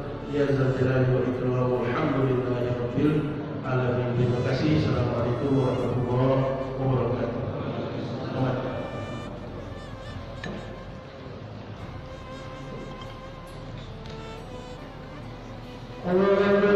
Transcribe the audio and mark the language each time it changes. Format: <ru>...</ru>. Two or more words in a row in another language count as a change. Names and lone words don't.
<ar>يا ذا الجلال والإكرام. والحمد لله رب العالمين.</ar> <id>Terima kasih.</id> <ar>السلام عليكم ورحمة الله وبركاته.</ar> <id>Selamat. Allah</id>